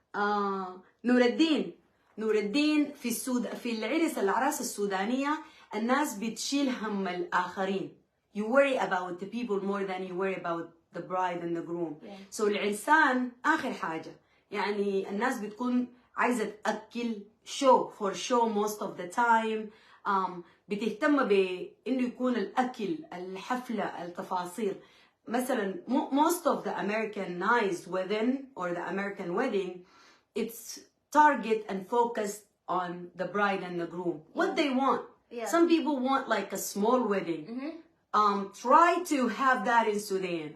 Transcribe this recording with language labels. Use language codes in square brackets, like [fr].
[ar] نور الدين في العراس السودانية الناس بتشيل هم الآخرين. [en] You worry about the people more than you worry about the bride and the groom. Yeah. [ar] So العرسان آخر حاجة. يعني الناس بتكون عايزة تأكل [en] show most of the time. [ar] بتهتم بإنه يكون الأكل الحفلة التفاصيل. [en] مثلا most of the Americanized wedding or the American wedding, it's target and focused on the bride and the groom. What they want. Yeah. Some people want like a small wedding. Try to have that in Sudan.